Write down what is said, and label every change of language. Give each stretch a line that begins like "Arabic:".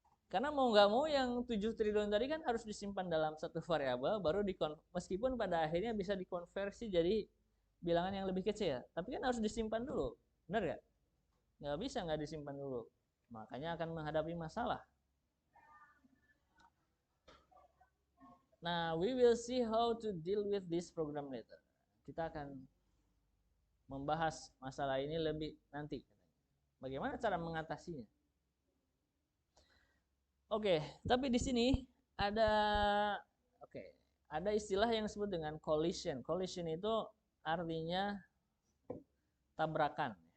Indonesian: Karena mau nggak mau yang 7 triliun tadi kan harus disimpan dalam satu variabel, baru meskipun pada akhirnya bisa dikonversi jadi bilangan yang lebih kecil, tapi kan harus disimpan dulu, benar nggak? Nggak bisa nggak disimpan dulu, makanya akan menghadapi masalah.
English: Nah, we will see how to deal with this program later.
Indonesian: Kita akan membahas masalah ini lebih nanti. Bagaimana cara mengatasinya? Oke, tapi di sini ada ada istilah yang disebut dengan collision. Collision itu artinya tabrakan.